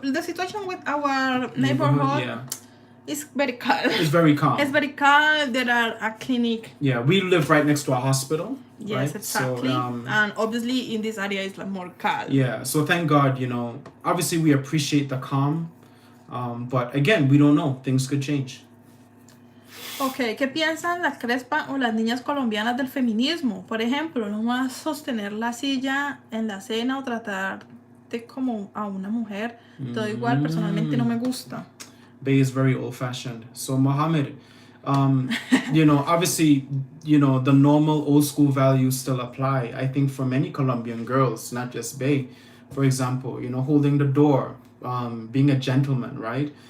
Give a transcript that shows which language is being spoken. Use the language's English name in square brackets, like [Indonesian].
[English] The situation with our neighborhood is very calm. It's very calm. It's very calm. There are a clinic. Yeah, we live right next to a hospital. Yes, right? exactly. So, and obviously in this area it's like more calm. Yeah, so thank God, you know. Obviously we appreciate the calm. But again, we don't know. Things could change. [Spanish] Ok, ¿qué piensan las crespas o las niñas colombianas del feminismo? Por ejemplo, no más sostener la silla en la cena o tratarte como a una mujer. Todo igual, personalmente no me gusta. [English] Bay is very old-fashioned. So Mohammed, you know, obviously, you know, the normal old school values still apply. I think for many Colombian girls, not just Bay. For example, you know, holding the door, being a gentleman, right?